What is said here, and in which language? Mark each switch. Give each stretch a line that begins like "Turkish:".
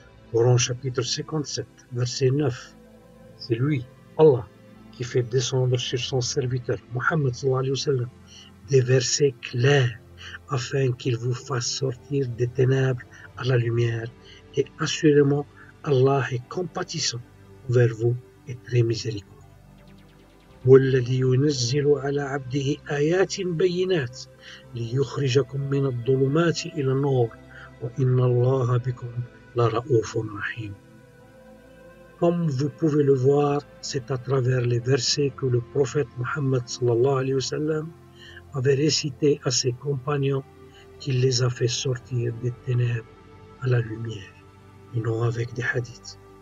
French: Coran chapitre 57, verset 9. C'est lui, Allah, qui fait descendre sur son serviteur, Muhammad sallallahu alayhi wa sallam, des versets clairs, afin qu'il vous fasse sortir des ténèbres à la lumière. Et assurément, Allah est compatissant envers vous et très miséricordieux.
Arabic: والذي ينزل على عبده آيات بينات ليخرجكم من الظلمات إلى النور وإن الله بكم لرؤوف رحيم.
French: Comme vous pouvez le voir, c'est à travers les versets que le prophète Muhammad sallallahu alayhi wa sallam avait récité à ses compagnons qu'il les a fait sortir des ténèbres à la lumière, et non avec des hadiths.